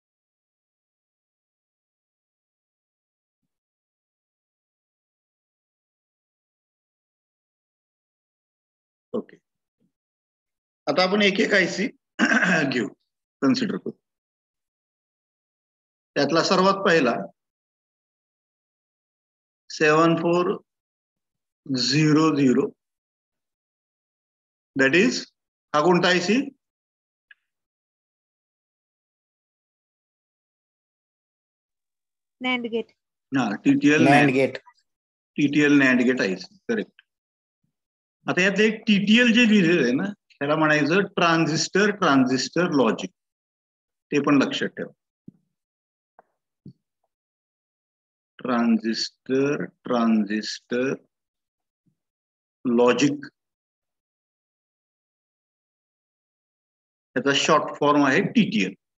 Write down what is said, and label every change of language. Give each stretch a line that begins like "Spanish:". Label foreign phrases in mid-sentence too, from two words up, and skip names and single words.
Marathi: ओके, आता आपण एक एक IC घेऊ, कन्सिडर करू. त्यातला सर्वात पहिला 7400.
English: that is,
Marathi: हा कोणता IC?
English: NAND gate.
Marathi: हा, TTL
English: NAND gate. TTL NAND gate IC, करेक्ट.
Marathi: आता यात एक TTL जे लिहिलेलं आहे ना, त्याला म्हणायचं
English: transistor logic.
Marathi: ते पण लक्षात ठेवा.
English: transistor logic,
Marathi: त्याचा
English: short form
Marathi: आहे TTL.